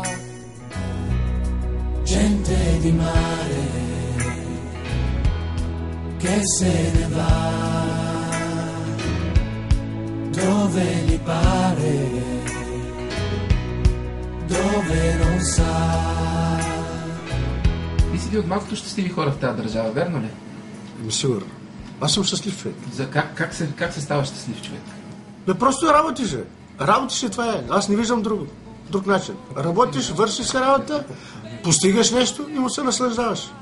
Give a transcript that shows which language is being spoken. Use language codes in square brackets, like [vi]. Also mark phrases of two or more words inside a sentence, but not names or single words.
[it] Gente di mare che se ne va dove gli pare, dove non sa. [bg] Ти си от малкото щастливи хора в тази държава, верно ли? Сигурно. Аз съм щастлив човек. За как се става щастлив човек? Бе, просто работиш, бе. Работиш и това е. Аз не виждам друг начин. Работиш, вършиш се работа, постигаш нещо и му се наслаждаваш.